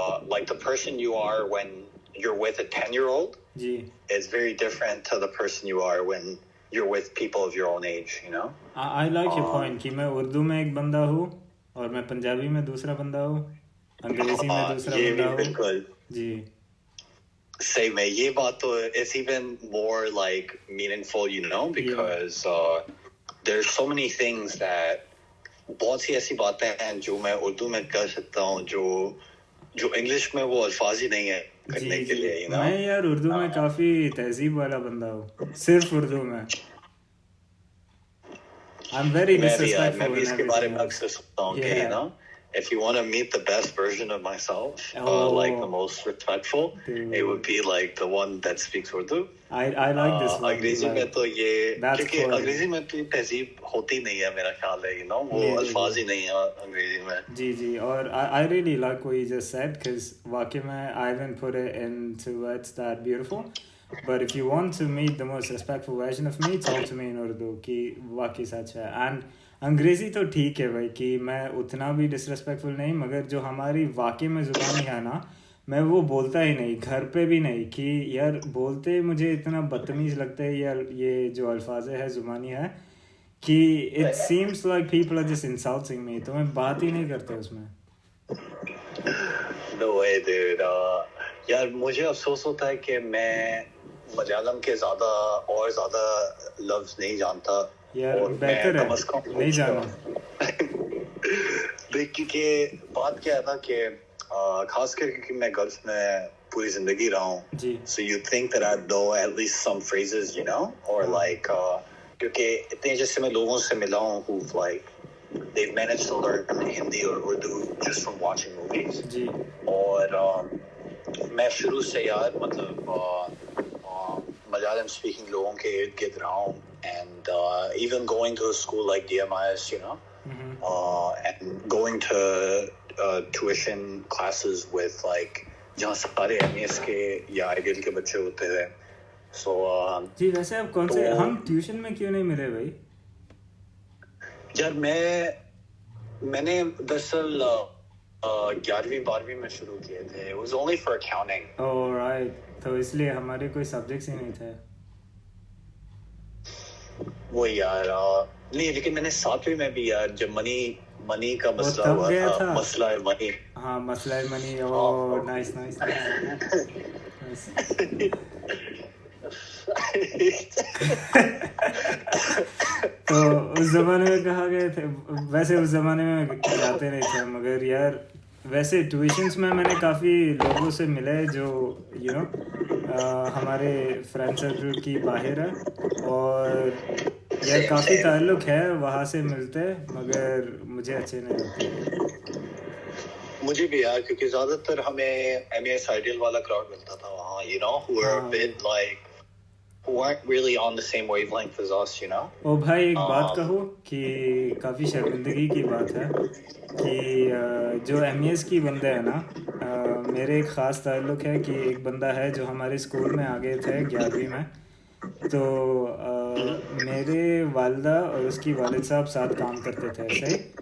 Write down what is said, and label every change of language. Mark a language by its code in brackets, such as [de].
[en] Like the person you are when you're with a 10-year-old is very different to the person you are when you're with people of your own age, you know? I like your point [hi] कि मैं उर्दू में एक बंदा हूँ और मैं पंजाबी में दूसरा बंदा हूँ, अंग्रेजी में दूसरा बंदा हूँ. बिल्कुल जी. सही में ये बात तो [en] it's even more like meaningful, you know, because there's so many things that [hi] बहुत सी ऐसी बातें हैं जो मैं उर्दू में कर सकता हूँ जो इंग्लिश में वो अल्फाज ही नहीं है करने के लिए, [en] you know? [hi] मैं यार उर्दू में काफी तहजीब वाला बंदा हूँ, सिर्फ उर्दू में. [en] I'm very disrespectful. [hi] मैं भी इसके बारे में अक्सर सोचता हूँ कि, [en] you know, if you want to meet the best version of myself, like the most respectful, it would be like the one that speaks Urdu. I like this one. [hi] अंग्रेजी में तो ये क्योंकि अंग्रेजी में तो तहजीब होती नहीं है मेरा ख्याल है, [en] you know, [hi] वो अल्फाज ही नहीं है अंग्रेजी में. जी और [en] I really like what you just said because [hi] वाकई में [en] I haven't put it into words that beautiful. But if you want to meet the most respectful version of me, talk to me in Urdu [hi] कि वाकई सच है. And अंग्रेज़ी तो ठीक है भाई कि मैं उतना भी डिसरेस्पेक्टफुल नहीं, मगर जो हमारी वाकई में ज़ुबानी है ना, मैं वो बोलता ही नहीं, घर पे भी नहीं कि यार बोलते मुझे इतना बदतमीज़ लगता है यार ये जो अल्फाज है ज़ुबानी है कि [en] it seems like people are just insulting me, [hi] तो मैं बात ही नहीं करता उसमें. [en] No way, dude. [hi] यार मुझे अफसोस होता है कि मैं मलयालम के ज़्यादा लफ्ज़ नहीं जानता. यार बेहतर है नहीं जाना. क्योंकि बात क्या है ना कि खास करके मैं गल्फ में पूरी जिंदगी रहा हूँ. [en] So you think that I know at least some phrases, you know, or like [hi] क्योंकि इतने जैसे मैं लोगों से मिला हूँ [en] who've like they've managed to learn Hindi or Urdu just from watching movies. [hi] और मैं शुरू से यार मतलब Malayalam speaking लोगों के इर्द गिर्द रहा हूँ, [en] and even going to a school like DMIS, you know, and going to tuition classes with like [hi] जहाँ सारे MES के या IDL के बच्चे होते थे. [en] So [hi] जी वैसे अब कौन से हम ट्यूशन में क्यों नहीं मिले भाई? यार मैंने दरअसल 11वीं 12वीं में शुरू किए थे. [en] It was only for accounting. Oh right. [hi] तो इसलिए हमारे कोई सब्जेक्ट्स ही नहीं थे. वो यार नहीं, लेकिन मैंने 7वीं में भी यार जब मनी का मसला हुआ था, मसला है मनी. हाँ मसला है मनी. Oh nice. तो उस जमाने में कहाँ गए थे? वैसे उस जमाने में जाते नहीं थे, मगर यार वैसे ट्यूशन्स में मैंने काफ़ी लोगों से मिले जो यू नो हमारे फ्रेंड सर्कल की बाहर है, और यार काफ़ी ताल्लुक़ है वहाँ से मिलते, मगर मुझे अच्छे नहीं लगते. मुझे भी यार, क्योंकि ज़्यादातर हमें MES आइडियल वाला क्राउड मिलता था वहाँ, [en] you know, who were a bit like who weren't really on the same wavelength as us, you know. [hi] ओ भाई एक बात कहूँ कि काफ़ी शर्मिंदगी की बात है कि जो MES की बंदे हैं ना, मेरे एक ख़ास ताल्लुक़ है कि एक बंदा है जो हमारे स्कूल में आ गए थे 11वीं में. तो मेरे वालिदा और उसकी वालिद साहब साथ काम करते थे ऐसे.